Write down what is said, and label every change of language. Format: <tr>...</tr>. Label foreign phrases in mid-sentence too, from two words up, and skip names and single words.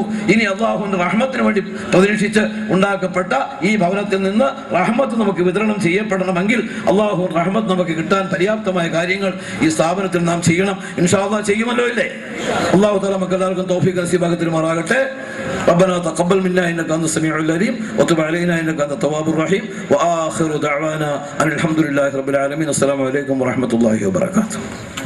<ml>ഇനി അള്ളാഹുവിന്റെ റഹ്മത്തിന് വേണ്ടി പ്രതീക്ഷിച്ച് ഉണ്ടാക്കപ്പെട്ട ഈ ഭവനത്തിൽ നിന്ന് റഹ്മത്ത് നമുക്ക് വിതരണം ചെയ്യപ്പെടണമെങ്കിൽ അള്ളാഹു റഹ്മത്ത് നമുക്ക് കിട്ടാൻ പര്യാപ്തമായ കാര്യങ്ങൾ ഈ സ്ഥാപനത്തിൽ നാം ചെയ്യണം.</ml> <ar>إن شاء الله</ar> <ml>ചെയ്യുമല്ലോ, ഇല്ലേ? അള്ളാഹു തആല നമുക്ക് എല്ലാവർക്കും തൗഫീഖ് നസീബാക്കി തരുമാറാകട്ടെ.</ml> <ar>ربنا تقبل منا انك انت السميع العليم وتب علينا انك انت التواب الرحيم واخر دعوانا ان الحمد لله رب العالمين. السلام عليكم ورحمه الله وبركاته.</ar>